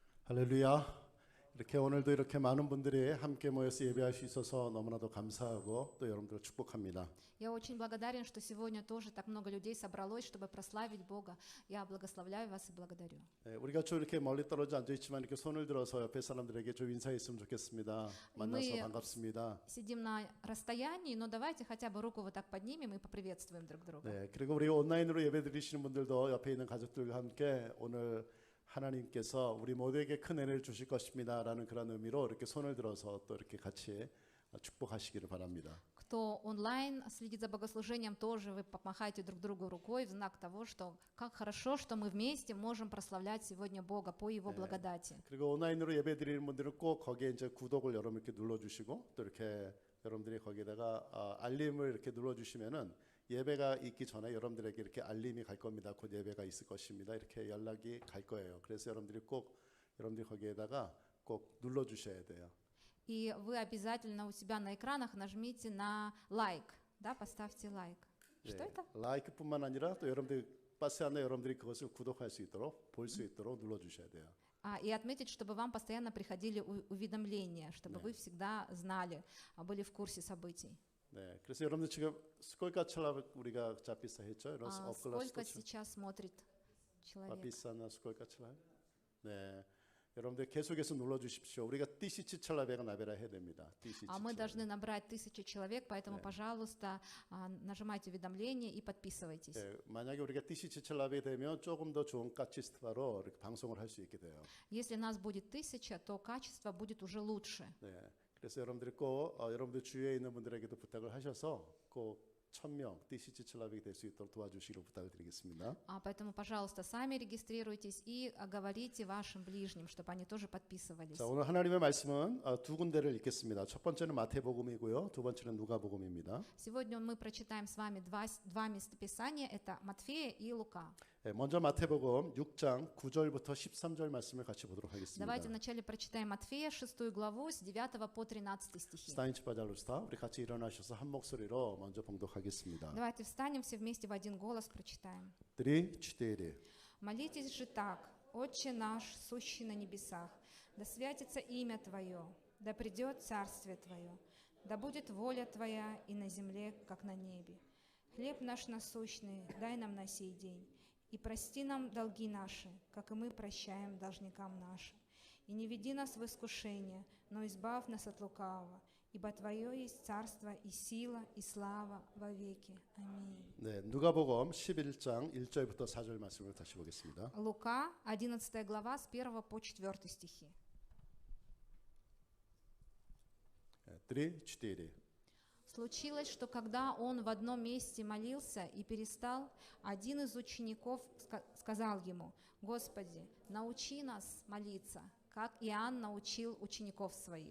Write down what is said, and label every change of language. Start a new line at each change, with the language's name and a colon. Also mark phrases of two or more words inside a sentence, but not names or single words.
Korean: 할렐루야. 이렇게 오늘도 이렇게 많은 분들이 함께 모여서 예배할 수 있어서 너무나도 감사하고 또 여러분들을 축복합니다.
Russian: Я очень благодарен, что сегодня тоже так много людей собралось, чтобы прославить Бога. Я благословляю вас и благодарю.
Korean: 우리가 좀 이렇게 멀리 떨어져 앉아 있지만 이렇게 손을 들어서 옆에 사람들에게 좀 인사했으면 좋겠습니다. 만나서 반갑습니다.
Russian: Сидим на расстоянии, но давайте хотя бы руку вот так поднимем и поприветствуем друг друга.
Korean: 네, 그리고 우리 온라인으로 예배드리시는 분들도 옆에 있는 가족들과 함께 오늘 하나님께서 우리 모두에게 큰 은혜를 주실 것입니다라는 그런 의미로 이렇게 손을 들어서 또 이렇게 같이 축복하시기를 바랍니다.
Russian: Кто онлайн следит за богослужением, тоже вы помахайте друг другу рукой в знак того, что как хорошо, что мы вместе можем прославлять сегодня Бога по Его благодати.
Korean: 그리고 온라인으로 예배드리는 분들은 꼭 거기에 이제 구독을 여러분 이렇게 눌러주시고 또 이렇게 여러분들이 거기에다가 알림을 이렇게 눌러주시면은 예배가 있기 전에 여러분들에게 이렇게 알림이 갈 겁니다. 곧 예배가 있을 것입니다. 이렇게 연락이 갈 거예요. 그래서 여러분들이 꼭 여러분들이 거기에다가 꼭 눌러주셔야 돼요.
Russian: И вы обязательно у себя на экранах нажмите на лайк, да, поставьте лайк. Что это?
Korean: 라이크뿐만 아니라 또 여러분들 빠스 안에 여러분들이 그것을 구독할 수 있도록 볼 수 있도록 눌러주셔야 돼요.
Russian: И отметить, чтобы вам постоянно приходили уведомления, чтобы вы всегда знали, были в курсе событий.
Korean: 네, 그래서 여러분들 지금
Russian: сколько человек
Korean: 우리가 запис했죠?
Russian: Сколько сейчас смотрит человек? Написано сколько человек?
Korean: 네, 여러분들 계속해서 눌러주십시오. 우리가 1000
Russian: человека набирать
Korean: 해야 됩니다.
Russian: Мы должны набрать 1000 человек, поэтому, пожалуйста, нажимайте уведомления и подписывайтесь.
Korean: 네, 만약에 우리가 1000 человек이 되면 조금 더 좋은 качеств로 이렇게 방송을 할 수 있게 돼요.
Russian: Если нас будет 1000, то качество будет уже лучше.
Korean: 네. 그래서 여러분들이 꼭 여러분들 주위에 있는 분들에게도 부탁을 하셔서 꼭 1000명, 1000 человек이 될 수 있도록 도와주시기를 부탁을 드리겠습니다.
Russian: Поэтому, пожалуйста, сами регистрируйтесь и говорите вашим ближним, чтобы они тоже подписывались.
Korean: 자, 오늘 하나님의 말씀은 두 군데를 읽겠습니다. 첫 번째는 마태복음이고요, 두 번째는 누가복음입니다.
Russian: Сегодня мы прочитаем с вами два местописания, это Матфея и Лука.
Korean: 네, 먼저 마태복음 6장 9절부터 13절 말씀을 같이 보도록 하겠습니다.
Russian: Давайте вначале прочитаем Матфея 6 главу с 9 по 13 стихи. Встаньте пожалуйста
Korean: 우리 같이 일어나셔서 한 목소리로 먼저 봉독하겠습니다.
Russian: Давайте встанем все вместе в один голос прочитаем. 3, 4. Молитесь же так: Отче наш, сущий на небесах, да святится имя Твое, да придет царствие Твое, да будет воля Твоя и на земле, как на небе. Хлеб наш насущный дай нам на сей день, и прости нам долги наши, как и мы прощаем должникам нашим. И не веди нас в искушение, но избавь нас от лукавого, ибо Твое есть царство и сила и слава во веки. Аминь.
Korean: 네, 누가복음 11장 1절부터 4절 말씀을 다시 보겠습니다.
Russian: Лука, 11 глава, с 1 по 4 стихи. 3, 4. Случилось, что когда он в одном месте молился и перестал, один из учеников сказал ему: «Господи, научи нас молиться, как Иоанн научил учеников своих».